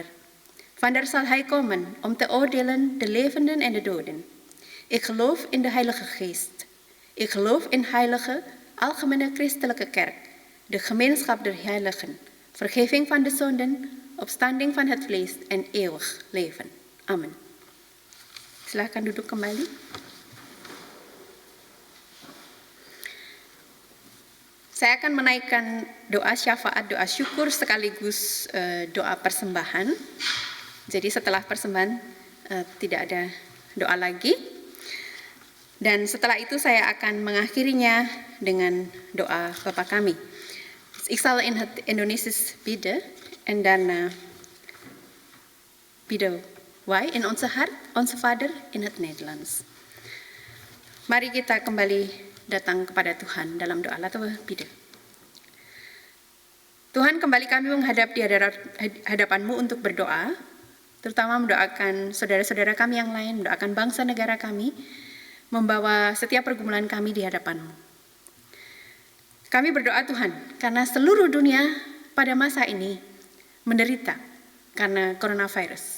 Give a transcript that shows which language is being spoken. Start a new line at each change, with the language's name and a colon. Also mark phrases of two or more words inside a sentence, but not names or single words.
Dutch: Vandaar zal hij komen om te oordelen de levenden en de doden. Ik geloof in de Heilige Geest. Ik geloof in heilige, algemene christelijke kerk, de gemeenschap der heiligen, vergeving van de zonden, opstanding van het vlees en eeuwig leven.
Indonesian: Amen. Silakan duduk kembali. Saya akan menaikkan doa syafaat, doa syukur sekaligus doa persembahan. Jadi setelah persembahan tidak ada doa lagi. Dan setelah itu saya akan mengakhirinya dengan doa Bapa kami.
Dutch: Ik zal in het Indonesisch bidden en dan bidden wij in onze hart, onze Vader in het Nederlands.
Indonesian: Mari kita kembali datang kepada Tuhan dalam doa.
Dutch: Laten we bidden.
Indonesian: Tuhan, kembali kami menghadap di hadapan-Mu untuk berdoa, terutama mendoakan saudara-saudara kami yang lain, mendoakan bangsa negara kami, membawa setiap pergumulan kami di hadapan-Mu. Kami berdoa Tuhan, karena seluruh dunia pada masa ini menderita karena coronavirus.